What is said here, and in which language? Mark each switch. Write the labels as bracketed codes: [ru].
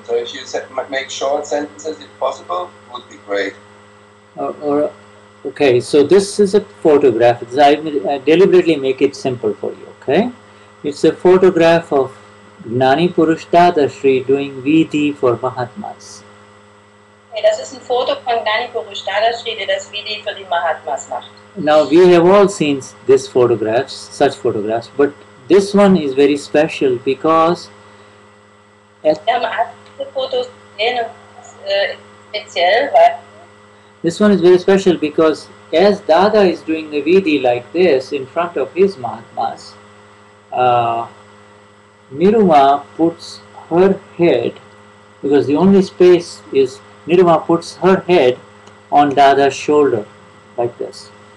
[en] So if you make short sentences, if possible, would be great. Okay, so this is a photograph. I deliberately make it simple for you. Okay, it's a photograph of Gnani Purush Dadashri doing Vidhi for Mahatmas. [de] Okay, das ist ein Foto von Gnani Purush Dadashri, der das Vidhi für die Mahatmas macht. [en] Now we have all seen such photographs, but this one is very special because [de] Wir haben alle diese Fotos gesehen, speziell, weil [en] this one is very special because as Dada is doing the Vidhi like this in front of his Mahatmas, Niruma puts her head, because the only space is Niruma puts her head on Dada's shoulder like this.